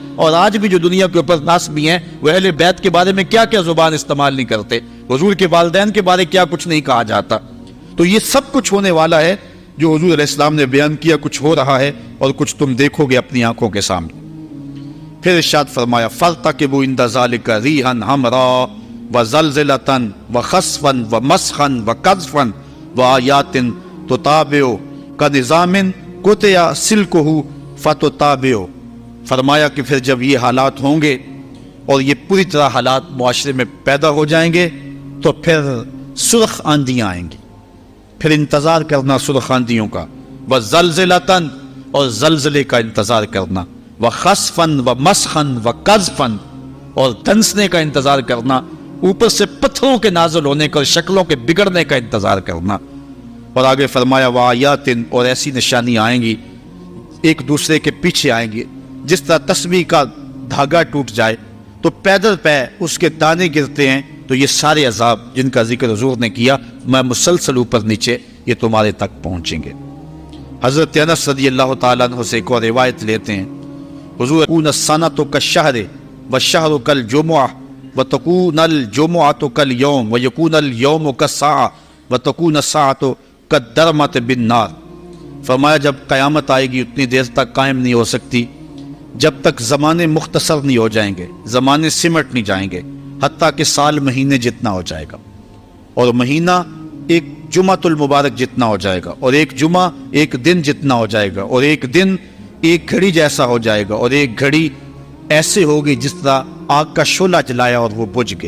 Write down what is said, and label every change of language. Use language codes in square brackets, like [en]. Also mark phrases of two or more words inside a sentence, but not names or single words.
[ur] اور آج بھی جو دنیا کے اوپر ناسبی ہیں وہ اہل بیت کے بارے میں کیا کیا زبان استعمال نہیں کرتے، حضور کے والدین کے بارے کیا کچھ نہیں کہا جاتا. تو یہ سب کچھ ہونے والا ہے جو حضور علیہ السلام نے بیان کیا، کچھ ہو رہا ہے اور کچھ تم دیکھو گے اپنی آنکھوں کے سامنے. پھر ارشاد فرمایا [ar] فَارْتَقِبُوا عِنْدَ ذَلِكَ رِيحًا حَمْرَاءَ وَزَلْزَلَةً وَخَسْفًا وَمَسْخًا وَقَذْفًا وَآيَاتٍ تُتَابِعُ كَنِظَامٍ قُطِعَ سِلْكُهُ فَتُتَابِعُ. [ur] فرمایا کہ پھر جب یہ حالات ہوں گے اور یہ پوری طرح حالات معاشرے میں پیدا ہو جائیں گے تو پھر سرخ آندیاں آئیں گی. پھر انتظار کرنا سرخ آندیوں کا. وَزَلْزَلَةً، اور زلزلے کا انتظار کرنا. [ar] وَخَسْفًا وَمَسْخًا وَقَذْفًا، [ur] اور دنسنے کا انتظار کرنا، اوپر سے پتھروں کے نازل ہونے کا اور شکلوں کے بگڑنے کا انتظار کرنا. اور آگے فرمایا وَآيَاتٍ، اور ایسی نشانیاں آئیں گی ایک دوسرے کے پیچھے آئیں گی. جس طرح تسبیح کا دھاگا ٹوٹ جائے تو پیدل پہ اس کے دانے گرتے ہیں تو یہ سارے عذاب جن کا ذکر حضور نے کیا میں مسلسل اوپر نیچے یہ تمہارے تک پہنچیں گے۔ حضرت انس رضی اللہ تعالیٰ عنہ سے ایک اور روایت لیتے ہیں، حضور [ar] تکون السنۃ کالشہر والشہر کالجمعہ وتکون الجمعۃ کالیوم ویکون الیوم کالساعہ وتکون الساعۃ کالدرمۃ بالنار۔ [ur] فرمایا جب قیامت آئے گی اتنی دیر تک قائم نہیں ہو سکتی جب تک زمانے مختصر نہیں ہو جائیں گے، زمانے سمٹ نہیں جائیں گے، حتیٰ کہ سال مہینے جتنا ہو جائے گا، اور مہینہ ایک جمعۃ المبارک جتنا ہو جائے گا، اور ایک جمعہ ایک دن جتنا ہو جائے گا، اور ایک دن ایک گھڑی جیسا ہو جائے گا، اور ایک گھڑی ایسے ہوگی جس طرح آگ کا شعلہ جلایا اور وہ بجھ گیا۔